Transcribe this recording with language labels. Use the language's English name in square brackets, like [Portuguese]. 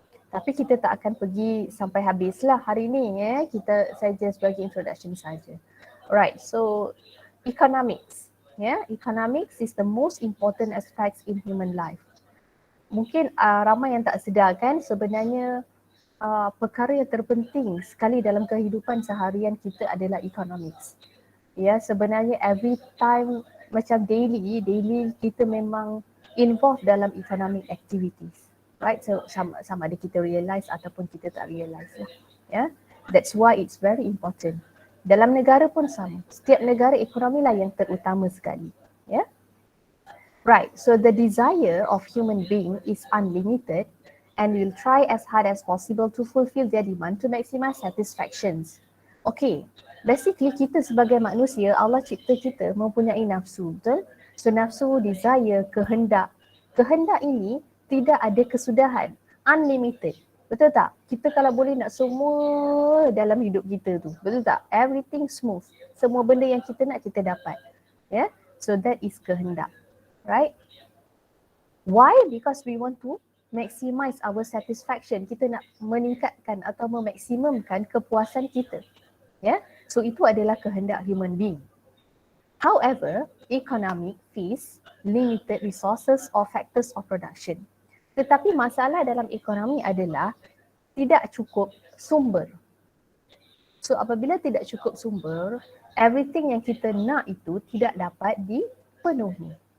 [Malay] Tapi kita tak akan pergi sampai habislah hari ni, kita saja sebagai introduction saja. [English] Alright, so economics, economics is the most important aspects in human life. [Malay] Mungkin ramai yang tak sedar kan sebenarnya perkara yang terpenting sekali dalam kehidupan seharian kita adalah economics. Sebenarnya [English] every time [Malay] macam [English] daily [Malay] kita memang [English] involved [Malay] dalam [English] economic activities, right? [Malay] So sama ada kita realise ataupun kita tak realise lah. [English] That's why it's very important. [Malay] Dalam negara pun sama. Setiap negara ekonomi lah yang terutama sekali. [English] Right. So the desire of human being is unlimited and will try as hard as possible to fulfill their demand to maximize satisfactions. [Malay] Okay, basically kita sebagai manusia, Allah cipta kita mempunyai nafsu, betul? So nafsu, desire, kehendak. Kehendak ini tidak ada kesudahan, unlimited. Betul tak? Kita kalau boleh nak semua dalam hidup kita tu, betul tak? [English] Everything smooth. [Malay] Semua benda yang kita nak kita dapat. [English] So that is kehendak, right? Why? Because we want to maximize our satisfaction. [Malay] Kita nak meningkatkan atau memaksimumkan kepuasan kita. So itu adalah kehendak [English] human being. However, economic face limited resources or factors of production. [Malay] Tetapi masalah dalam ekonomi adalah tidak cukup sumber. So apabila tidak cukup sumber, everything yang kita nak itu tidak dapat dipenuhi.